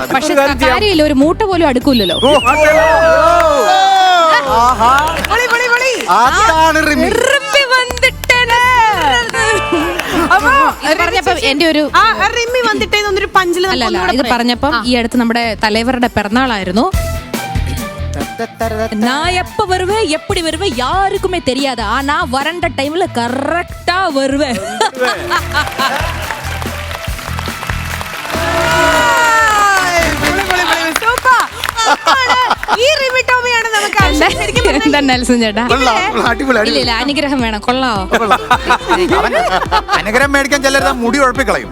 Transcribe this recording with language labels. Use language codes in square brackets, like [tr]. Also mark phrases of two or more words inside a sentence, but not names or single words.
[ml] പക്ഷെ കാര്യമില്ല, ഒരു മൂട്ട പോലും അടുക്കൂലല്ലോ. അതാണ് റിമി. പറഞ്ഞപ്പോ എന്റെ ഒരു അല്ലല്ല, ഇത് പറഞ്ഞപ്പം ഈ അടുത്ത് നമ്മുടെ തലവരുടെ പിറന്നാളായിരുന്നു. [ta] நான் எப்ப வருவேன் எப்படி வருவேன் யாருக்குமே தெரியாது, ஆனா வறண்ட டைம்ல கரெக்டா வருவேன். [ml] അനുഗ്രഹം വേണം. കൊള്ളാവോ? അനുഗ്രഹം മേടിക്കാൻ ചിലർ മുടി ഉഴപ്പിക്കളയും.